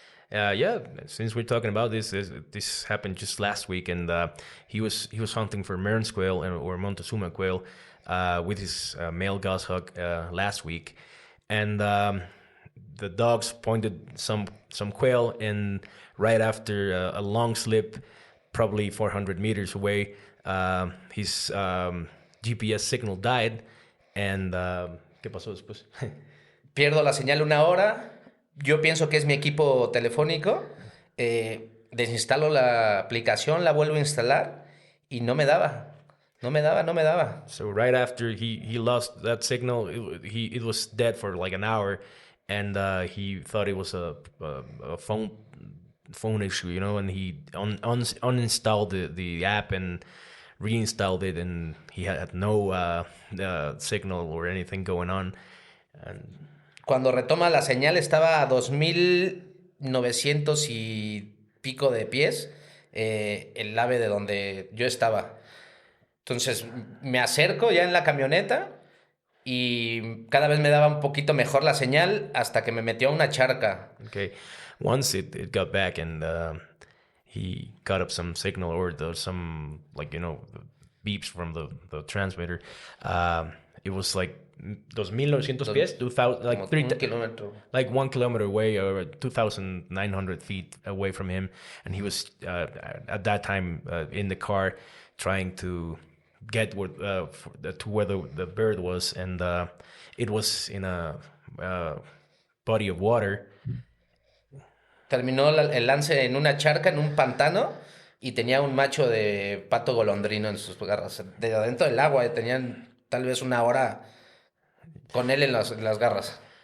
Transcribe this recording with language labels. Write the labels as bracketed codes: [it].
[en] Yeah, since we're talking about this happened just last week, and he was hunting for Mearns quail or Montezuma quail with his male goshawk last week, and the dogs pointed some quail, and right after a long slip, probably 400 meters away, his GPS signal died, and [es] ¿qué pasó después? Pierdo la señal una hora. Yo pienso que es mi equipo telefónico. Desinstalo la aplicación, la vuelvo a instalar y no me daba. No me daba. [en] So right after he lost that signal, it was dead for like an hour, and he thought it was a phone issue, you know, and he uninstalled the app and reinstalled it, and he had no signal or anything going on. And [es] Cuando retoma la señal estaba a 2,900 y pico de pies, el ave de donde yo estaba. Entonces me acerco ya en la camioneta y cada vez me daba un poquito mejor la señal hasta que me metió a una charca. [en] okay, once it got back and he got up some signal or some, like, you know, beeps from the transmitter. It was like 2,900 pies, 2,000, like [es] Como [en] 3 [es] un kilómetro. [en] like 1 kilometer away or 2,900 feet away from him, and he was at that time in the car trying to get to where the bird was, and it was in a body of water. [es] Terminó el lance en una charca, en un pantano, y tenía un macho de pato golondrino en sus garras. De adentro del agua, tenían tal vez una hora con él en las garras.